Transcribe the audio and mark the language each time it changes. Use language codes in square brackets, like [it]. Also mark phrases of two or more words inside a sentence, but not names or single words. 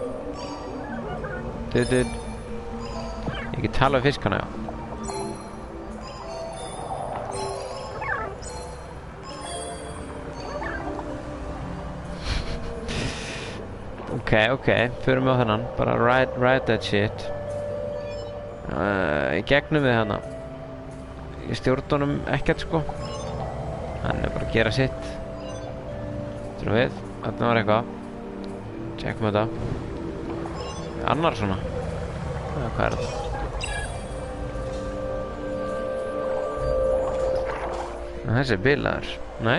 [is] Ég get tala við fiskana, já. Ok, förum við á þennan. [en] Bara ride that shit. [is] Í gegnum við hana. Ég stjórn honum ekkert sko. Hann bara að gera sitt. Þurfum við. Þarna var eitthvað. Tjekkum þetta. Annar svona. Hvað er þetta? Þessi er bilaður. Nei.